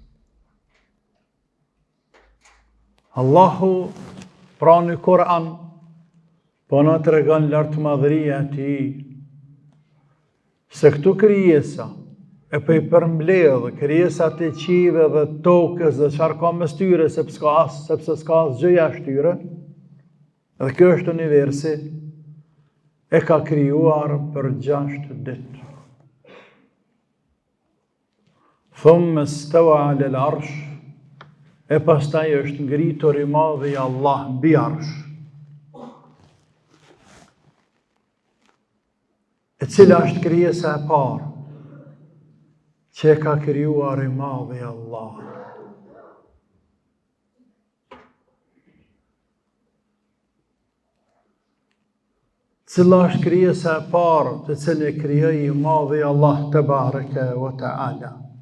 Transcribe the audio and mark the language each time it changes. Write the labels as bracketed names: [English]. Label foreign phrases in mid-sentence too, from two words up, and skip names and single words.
[Albanian] Allahu pra në Kur'an po na tregon lartëmadhëria e Tij, se këtu krijesa e po i përmbledh krijesat e qiejve dhe tokës dhe çfarë ka mes tyre, sepse s'ka asgjë jashtë tyre. Dhe kjo është universi, e ka krijuar për 6 ditë. [Arabic] ثم استوى على العرش, [Albanian] e pastaj është ngritur i madhi Allah mbi arsh. E cila është krijesa e parë që e ka krijuar i madhi Allah? Cila është krijesa e parë të cilën e krijoi i madhi Allah [Arabic] تبارك وتعالى?